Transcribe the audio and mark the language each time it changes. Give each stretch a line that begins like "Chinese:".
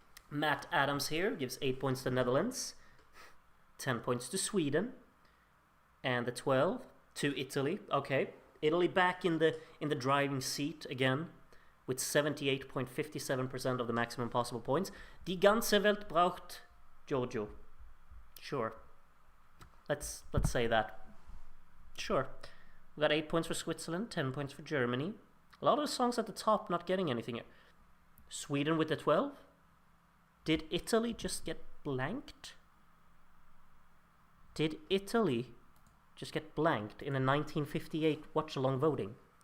English: Matt Adams here gives 8 points to Netherlands, 10 points to Sweden, and the 12 to Italy. Okay, Italy back in the driving seat again, with 78.57% of the maximum possible points.
German: Die ganze Welt braucht Giorgio.
English: Sure. Let's say that. Sure. We got 8 points for Switzerland, 10 points for Germany. A lot of the songs at the top not getting anything. Sweden with the 12. Did Italy just get blanked? Did Italy just get blanked in a 1958 watch-along voting?